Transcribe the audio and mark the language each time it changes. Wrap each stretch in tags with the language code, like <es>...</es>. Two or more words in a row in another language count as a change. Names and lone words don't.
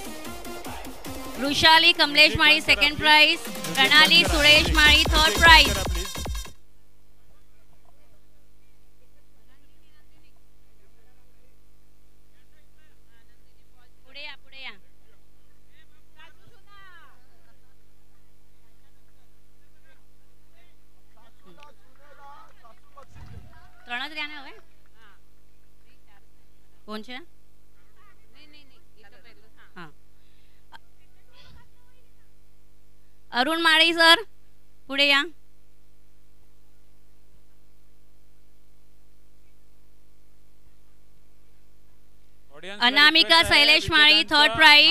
<mr>वृषाली कमलेश माळी 2nd प्राइज. प्रणाली सुरेश माळी 3rd प्राइज. पुढे या पुढे या.</mr> <gu>ત્રણ જ રહ્યા ને હવે કોણ છે?</gu> <mr>अरुण माळी सर पुढे या. अनामिका शैलेश माळी 3rd प्राइज.</mr>